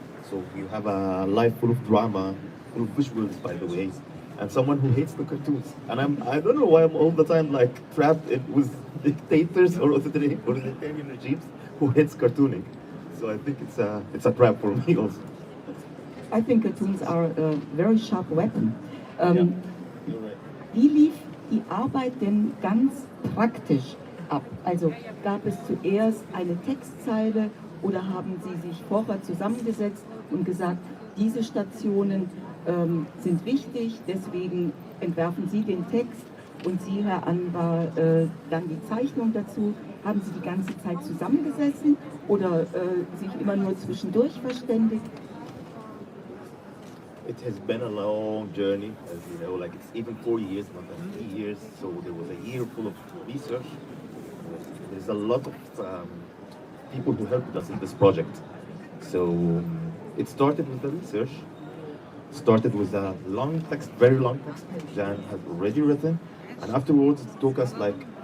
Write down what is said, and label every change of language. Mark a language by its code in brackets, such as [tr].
[en] So you have a life full of drama, full of visuals, by the way, and someone who hates the cartoons. And I don't know why I'm all the time like trapped with dictators or authoritarian regimes who hates cartooning. So I think it's a trap for me also. I think cartoons are a very sharp weapon. You're right. [de] Wie lief die Arbeit denn ganz praktisch ab? Also gab es zuerst eine Textzeile oder haben Sie sich vorher zusammengesetzt und gesagt, diese Stationen sind wichtig, deswegen entwerfen Sie den Text und Sie, Herr Anwar, dann die Zeichnung dazu. Haben Sie die ganze Zeit zusammengesessen oder sich immer nur zwischendurch verständigt? [en] It has been a long journey, as you know, like it's even 4 years, not than 3 years, so there was a year full of research. There's a lot of people who helped us in this project. So it started with the research, started with a long text, very long text, Jan had already written, and afterwards it took us like